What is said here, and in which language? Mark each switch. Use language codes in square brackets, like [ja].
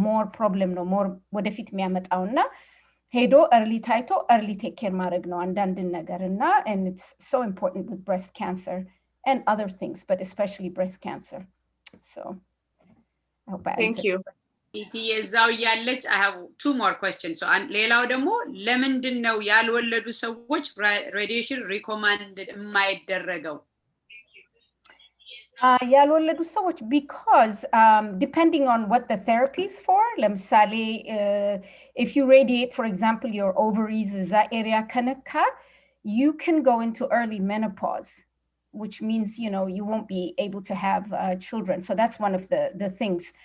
[en] more problem ነው more [am] ወደፊት የሚያመጣውና ሄዶ [en] early ታይቶ early take care [am] ማድረግ ነው አንዳንድ ነገርና [en] and it's so important with breast cancer and other things, but especially breast cancer. So I hope I Thank you. [am] እዛው ያለች [en] I have two more questions. [am] So ሌላው ደግሞ ለምንድን ነው ያልወለዱ ሰዎች [en] radiation recommended [am] የማይደረገው? ያልወለዱ ሰዎች [en] because depending on what the therapy is for, [am] ለምሳሌ [en] if you radiate for example your ovaries [am] እዛ area ከነካ [en] you can go into early menopause. Which means, you won't be able to have children. So that's one of the things.